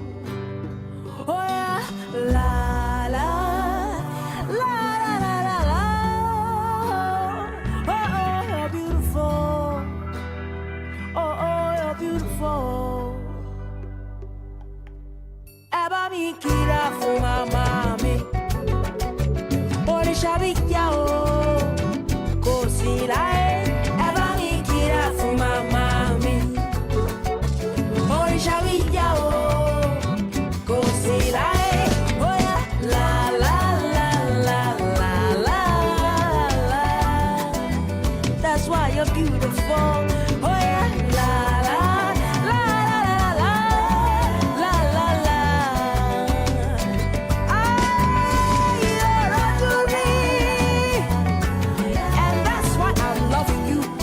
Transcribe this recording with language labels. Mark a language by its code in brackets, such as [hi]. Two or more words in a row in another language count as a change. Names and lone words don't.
[en] Oh, yeah. La la. La la la la la. Oh, oh, you're beautiful. Oh, oh, you're beautiful. [yo] Eba mi kira fún mama mi. Oríṣà bí yá o, kò sí láyé. Eba mi kira fún mama mi. Oríṣà bí yá o, kò sí láyé. [en] Oh yeah, la la la la la la la. That's why you're beautiful. Oh yeah, la la la la la la la la. You're a me, and that's why I'm loving you.